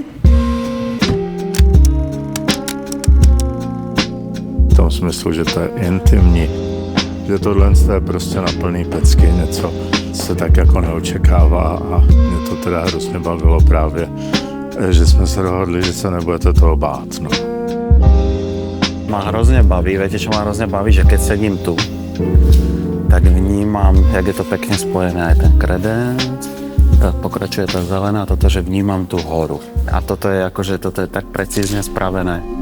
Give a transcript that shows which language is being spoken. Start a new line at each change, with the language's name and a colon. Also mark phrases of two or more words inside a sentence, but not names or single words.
Czech: V tom smyslu, že to je intimní, že tohle je prostě na plný pecky, něco se tak jako neočekává a mě to teda hrozně bavilo právě, že jsme se dohodli, že se nebudete toho bát. No.
Slovak: Ma hrozne baví, viete čo ma hrozne baví, že keď sedím tu, tak vnímam, jak je to pekne spojené aj ten kredenc, tak pokračuje tá zelená, toto, že vnímam tú horu. A toto je akože, toto je tak precízne spravené.